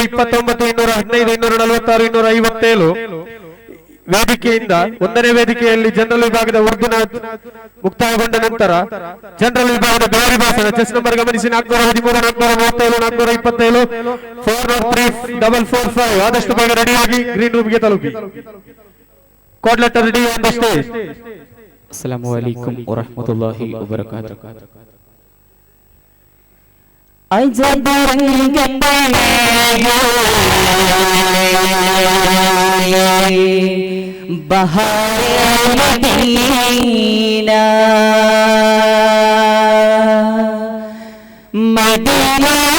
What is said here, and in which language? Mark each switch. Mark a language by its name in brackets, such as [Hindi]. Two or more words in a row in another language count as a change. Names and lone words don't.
[Kannada] 229, 215, 246, 257 ವೇದಿಕೆಯಿಂದ ಒಂದನೇ ವೇದಿಕೆಯಲ್ಲಿ ಜನರಲ್ ವಿಭಾಗದ ಉರ್ದುನ ಮುಕ್ತಾಯಗೊಂಡ ನಂತರ ಜನರಲ್ ವಿಭಾಗದ ಬೇರೆ ಭಾಷಣ [English] chest number [Kannada] ಗಮನಿಸಿ 413, 437, 427, 403, 445 ಆದಷ್ಟು ಬೇಗ ರೆಡಿಯಾಗಿ [English] green room [Kannada] ತಲುಪಿ. [English] code letter ready on the stage. [Arabic] السلام عليكم ورحمة الله وبركاته. [Urdu] بہار مدینہ مدینہ